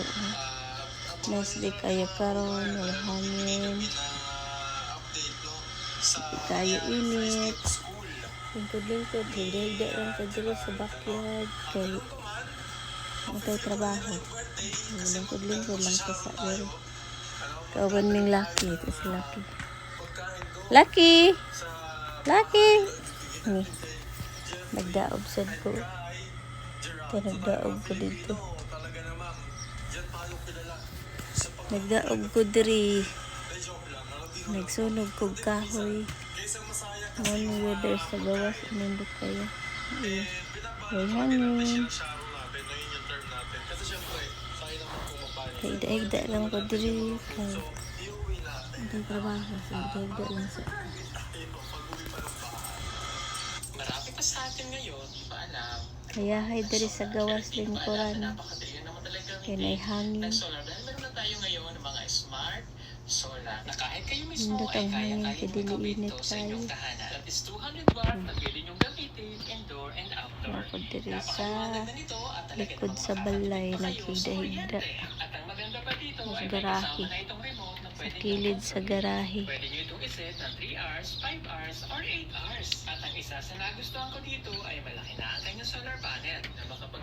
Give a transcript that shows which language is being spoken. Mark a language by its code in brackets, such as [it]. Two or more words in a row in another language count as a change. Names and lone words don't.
[en] Nice day [ceb] kayo karon, may hangin. Kayo init. Lingkod-lingkod, higda lang ka diri sa backyard kay matay trabaho. Lingkod-lingkod lang ka sa diri. Kauban ming Lucky, [tl] ito si Lucky. Lucky! Lucky! [ceb] Ni. Nagdaog sad ko. Nagdaog ko dito. Nagdaog ko diri. Nagsunog kog kahoy. [en] Morning weather [ceb] sa gawas. Inindot kayo. May hangin. Higda-higda lang ko diri. [tl] Hindi trabaho. [ceb] Higda-higda lang sa [tl] Marami pa sa atin ngayon, paalam. [ceb] kaya hay diri sa gawas lingkuran. Kaya may hangin. [tl] Solar dahil meron na tayo ngayon ng mga [en] smart solar [tl] na kahit kayo mismo [ceb] Indot [tl] ay [ceb] ang hangin, [tl] kaya-kaya kaya magkabit [ceb] dili-init [tl] to sa inyong [ceb] tayo. [tl] tahanan. That is 200 watt na pwede niyong gamitin [en] indoor and outdoor. [ceb] Ako diri sa [tl] Napakaliwanag na nito at talaga [ceb] likod [tl] namang [ceb] sa balay, [tl] makakatipid pa kayo sa [ceb] naghigda-higda. [tl] kuryente. At ang maganda pa dito [ceb] Sa [tl] ay may [ceb] garahe. [tl] kasama na itong remote na [ceb] Sa [tl] pwede [ceb] kilid sa garahe. [tl] Pwede nyo itong iset na [en] 3 hours, 5 hours, or 8 hours. [tl] At ang isa sa nagustuhan ko dito ay malaki na ang kanyang solar panel na makapag